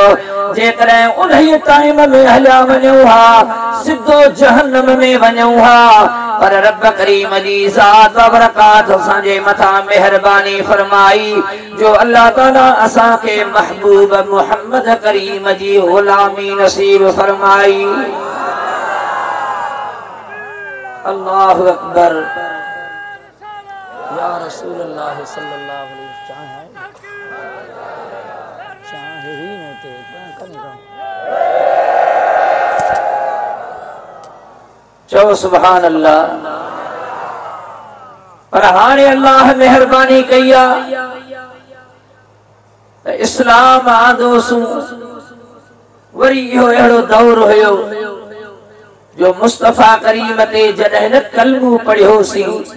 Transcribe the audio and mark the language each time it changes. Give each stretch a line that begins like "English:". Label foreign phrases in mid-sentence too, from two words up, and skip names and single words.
Sindhi: जेकॾहिं उन टाइम में हलिया वञूं हा, सिधो जहन्नम में वञूं हा, पर रब करीम जी ज़ात व बरकात असांजे मथां मेहरबानी फरमाई जो अल्लाह ताला असांखे महबूब मुहम्मद करीम जी गुलामी नसीब फरमाई।
Arabic: الله أكبر. يا رسول الله صلى الله عليه وسلم
Sindhi: चाहे ही न थे चो
Arabic: سبحان الله.
Sindhi: पर हाणे अल्लाह मेहरबानी कई आ, इस्लाम आंदोसूं वरी इहो अहिड़ो दौर हुयो जो मुस्तफा करीम ते जॾहिं न कलमो पढ़ियोसीं,